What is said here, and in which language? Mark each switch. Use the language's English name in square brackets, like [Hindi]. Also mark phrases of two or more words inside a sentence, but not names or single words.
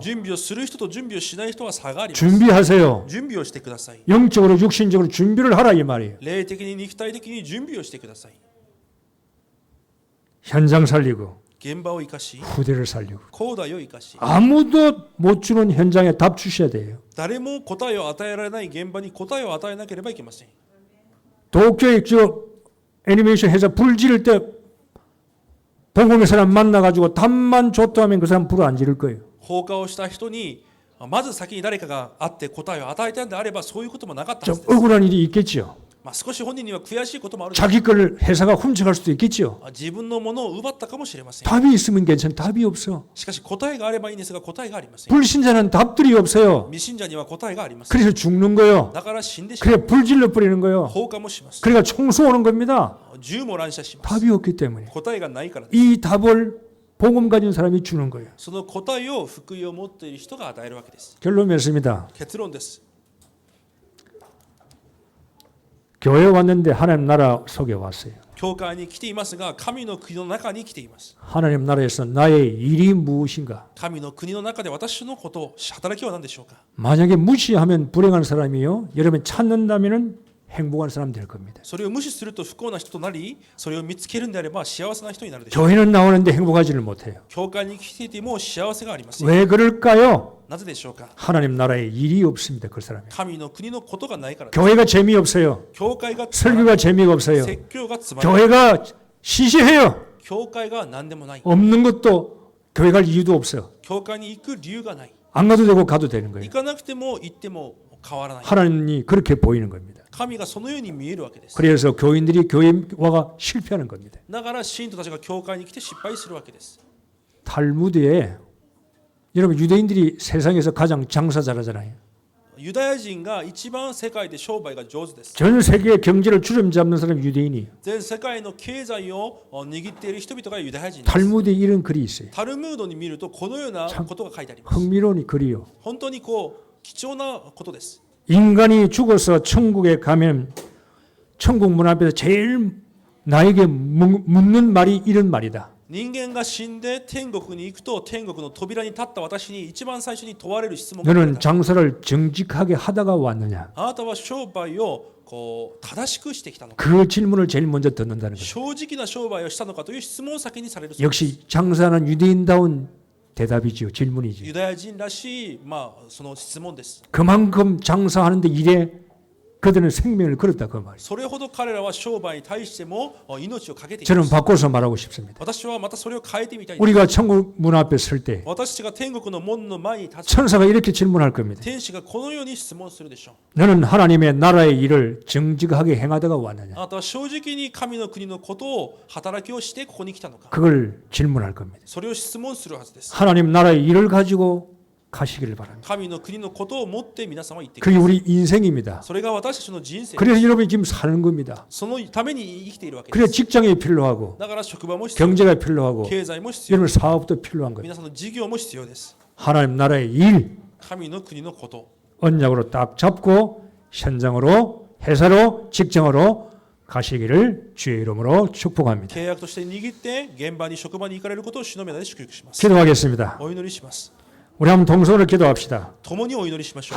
[Japanese] 準備をする人と準備をしない人は差があります。 [Korean] 준비하세요. [Japanese] 準備をしてください。 [Korean] 영적으로 육신적으로 준비를 하라 이 말이에요. [Japanese] 霊的に肉体的に準備をしてください。 [Korean] 현장 살리고 [Japanese] 現場を生かし、 [Korean] 후대를 살리고 [Japanese] 後代を生かし、 [Korean] 아무도 못 주는 현장에 답 주셔야 돼요. [Japanese] 誰も答えを与えられない現場に答えを与えなければいけません。 [Korean] 도쿄에 저 애니메이션 해서 불 지를 때 봉공의 사람 만나가지고 답만 줬다 하면 그 사람 불을 안 지를 거예요. [Japanese] 放火をした人にまず先に誰かが会って答えを与えたんであればそういうこともなかったは [Korean] 좀 [Japanese] ずです。 [Korean] 억울한 일이 있겠죠. [Japanese] 少し本人には悔しいこともある。 [Korean] 자기 걸 회사가 훔쳐갈 수도 있겠죠. [Japanese] 自分のものを奪ったかもしれません。 [Korean] 답이 있으면 괜찮아. 답이 없어. [Japanese] しかし答えがあればいいんですが答えがありません。 [Korean] 불신자는 답들이 없어요. [Japanese] 未信者には答えがありません。 [Korean] 그래서 죽는 거예요. [Japanese] だから死んでしまう。 [Korean] 그래 불질러 버리는 거예요. [Japanese] 放火もします。 [Korean] 그러니까 총수 오는 겁니다. [Japanese] 銃も乱射します。 [Korean] 답이 없기 때문에 [Japanese] 答えがないからです。 [Korean] 이 답을 복음 가진 사람이 주는 거예요. [Japanese] その答えを福音を持っている人が与えるわけです。 [Korean] 결론 맺습니다. [Japanese] 結論です。 [Korean] 교회 왔는데 하나님 나라 속에 왔어요. [Japanese] 教会に来ていますが神の国の中に来ています。 [Korean] 하나님 나라에서 나의 일이 무엇인가? [Japanese] 神の国の中で私のこと働きは何でしょうか？ [Korean] 만약에 무시하면 불행한 사람이요. 여러분 찾는다면은 행복한 사람 될 겁니다. [Japanese] それを無視すると不幸な人となり、それを見つけるんであれば幸せな人になるでしょう。 [Korean] 교회는 나오는데 행복하지를 못해요. [Japanese] 教会に来ていても幸せがありません。 [Korean] 왜 그럴까요? [Japanese] なぜでしょうか？ [Korean] 하나님 나라에 일이 없습니다. 그 사람이. [Japanese] 神の国のことがないからです。 [Korean] 교회가 재미없어요. [Japanese] 教会がつまらない。 [Korean] 설교가 재미가 없어요. [Japanese] 説教がつまらない。 [Korean] 교회가 시시해요. [Japanese] 教会が何でもない。 [Korean] 없는 것도 교회 갈 이유도 없어요. [Japanese] 教会に行く理由がない。 [Korean] 안 가도 되고 가도 되는 거예요. [Japanese] 行かなくても行っても変わらない。 [Korean] 하나님이 그렇게 보이는 겁니다. [Japanese] 神がそのように見えるわけです。 [Korean] 그래서 교인들이 교회와가 실패하는 겁니다. [Japanese] だから信徒たちが教会に来て失敗するわけです。 [Korean] 탈무드에 여러분 유대인들이 세상에서 가장 장사 잘하잖아요. [Japanese] ユダヤ人が一番世界で商売が上手です。 [Korean] 전 세계의 경제를 주름잡는 사람이 유대인이에요. [Japanese] 全世界の経済を握っている人々がユダヤ人です。 [Korean] 탈무드에 이런 글이 있어요. [Japanese] タルムードに見るとこのようなことが書いてあります。 [Korean] 흥미로운 글이요. [Japanese] 本当に貴重なことです。 [Korean] 인간이 죽어서 천국에 가면 천국 문 앞에서 제일 나에게 묻는 말이 이런 말이다. [Japanese] 人間が死んで天国に行くと天国の扉に立った私に一番最初に問われる質問がある。 [Korean] 너는 장사를 정직하게 하다가 왔느냐? [Japanese] あなたは商売を正しくしてきたのか、 [Korean] 그 질문을 제일 먼저 듣는다는 거죠. [Japanese] 正直な商売をしたのかという質問を先にされる。 [Korean] 역시 장사는 유대인다운 대답이지요. 질문이지요. [Japanese] ユダヤ人らしい、その質問です。 [Korean] 그만큼 장사하는데 일에 그들은 생명을 걸었다 그 말이에요. [Japanese] それほど彼らは商売に対しても命を懸けていま [Korean] 저는 [Japanese] す。 [Korean] 바꿔서 말하고 싶습니다. [Japanese] 私はまたそれを変えてみたいです。 [Korean] 우리가 천국 문 앞에 설 때 [Japanese] 私たちが天国の門の前に立つ、 [Korean] 천사가 이렇게 질문할 겁니다. [Japanese] 天使がこのように質問するでしょう。 [Korean] 너는 하나님의 나라의 일을 정직하게 행하다가 왔느냐? [Japanese] あなたは正直に神の国のことを働きをしてここに来たのか。 [Korean] 그걸 질문할 겁니다. [Japanese] それを質問するはずです。 [Korean] 하나님 나라의 일을 가지고 가시기를 바랍니다. [Japanese] 神の国のことを持って皆さんは言ってく [Korean] 그게 [Japanese] ださい。 [Korean] 우리 인생입니다. [Japanese] それが私たちの人生。 [Korean] 그래서 여러분이 지금 사는 겁니다. [Japanese] そのために生きているわけで [Korean] 그래서 [Japanese] す。 [Korean] 직장이 필요하고 [Japanese] だから職場も必要、 [Korean] 경제가 필요하고 [Japanese] 経済も必要、 [Korean] 여러분 사업도 필요한 거예요. [Japanese] 皆さんの事業も必要です。 [Korean] 하나님 나라의 일 [Japanese] 神の国のこと。 [Korean] 언약으로 딱 잡고 현장으로 회사로 직장으로 가시기를 주의 이름으로 축복합니다. [Japanese] 契約として握って現場に職場に行かれることを主の皆で祝福します。 [Korean] 기도하겠습니다. [Japanese] お祈りします。 [Korean] 우리 한번 동서로 기도합시다. [Japanese] 共にお祈りしましょう。